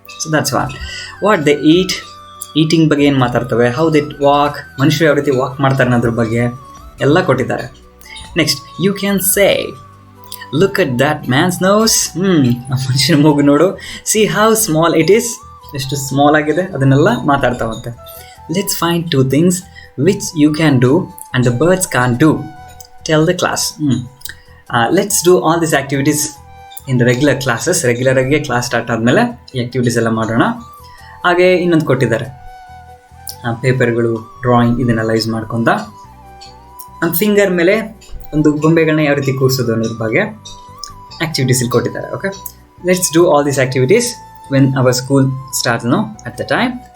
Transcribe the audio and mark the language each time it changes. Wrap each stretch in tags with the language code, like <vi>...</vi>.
<en>so that's what they eating</en> <kn>ಬಗ್ಗೆ ಏನು ಮಾತಾಡ್ತವೆ,</kn> <en>how they walk,</en> <kn>ಮನುಷ್ಯರು ಯಾವ ರೀತಿ ವಾಕ್ ಮಾಡ್ತಾರೆ ಅನ್ನೋದ್ರ ಬಗ್ಗೆ ಎಲ್ಲ ಕೊಟ್ಟಿದ್ದಾರೆ.</kn> <en>Next you can say look at that man's nose.</en> <kn>ಮನುಷ್ಯನ ಮೂಗು ನೋಡು,</kn> <en>see how small it is,</en> <kn>ಎಷ್ಟು ಸ್ಮಾಲ್ ಆಗಿದೆ, ಅದನ್ನೆಲ್ಲ ಮಾತಾಡ್ತಾವಂತೆ.</kn> <en>Let's find 2 things which you can do and the birds can't do. Tell the class. Let's do all these activities in the regular classes.</en> <kn>Regular ಆಗಿ class start ಆದಮೇಲೆ ಈ activities ಎಲ್ಲ ಮಾಡೋಣ. ಹಾಗೆ ಇನ್ನೊಂದು ಕೊಟ್ಟಿದ್ದಾರೆ, ಪೇಪರ್ಗಳು, ಡ್ರಾಯಿಂಗ್, ಇದನ್ನೆಲ್ಲ ಯೂಸ್ ಮಾಡ್ಕೊಂತ ನಮ್ಮ ಫಿಂಗರ್ ಮೇಲೆ ಒಂದು ಗೊಂಬೆಗಳನ್ನ ಯಾವ ರೀತಿ ಕೂರಿಸೋದು ಅನ್ನೋದ್ರ ಬಗ್ಗೆ ಆ್ಯಕ್ಟಿವಿಟೀಸ್ ಇಲ್ಲಿ ಕೊಟ್ಟಿದ್ದಾರೆ.</kn> <en>Okay, let's do all these activities when our school start no at the time.</en>